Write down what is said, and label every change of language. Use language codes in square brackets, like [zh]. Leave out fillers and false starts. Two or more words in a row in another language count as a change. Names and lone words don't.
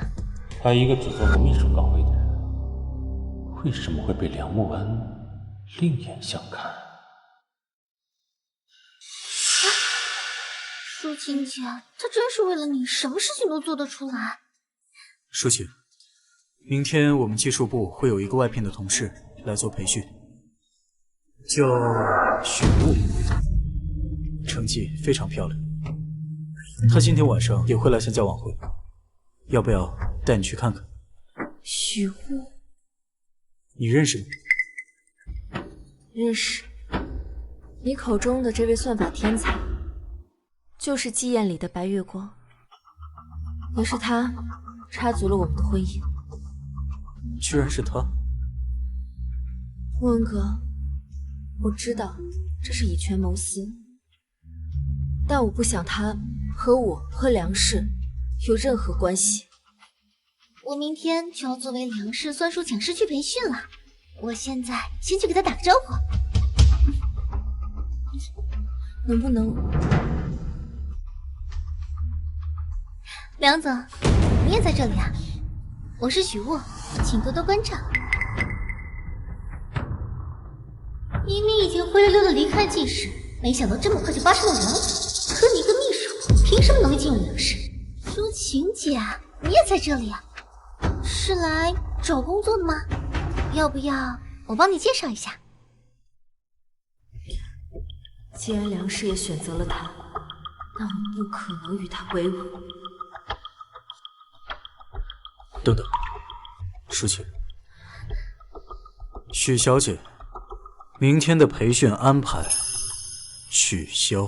[zh] 他一個只做過秘書崗位的人，為什麼會被梁慕恩另眼相看？舒晴姐，她真是為了你，什麼事情都做得出來。舒淇，明天我們技術部會有一個外聘的同事來做培訓，叫許霧，成績非常漂亮。她今天晚上也會來參加晚會，要不要帶你去看看？許霧，你認識嗎？認識。你口中的這位算法天才，就是妓宴裡的白月光，也是他插足了我們的婚姻。居然是他！穆恩哥，我知道這是以權謀私，但我不想他和我和梁氏有任何關係。我明天就要作為梁氏算術講師去培訓了，我現在先去給他打個招呼。能不能？梁總，你也在這裡啊？我是許霧，請多多關照。明明已經灰溜溜的離開季氏，沒想到這麼快就發生了梁總，可你一個秘書，憑什麼能夠進入梁氏？舒晴姐，你也在這裡啊？是來找工作的嗎？要不要我幫你介紹一下？既然梁氏也選擇了他，那我不可能與他為伍。等等，舒淇，許小姐，明天的培訓安排取消。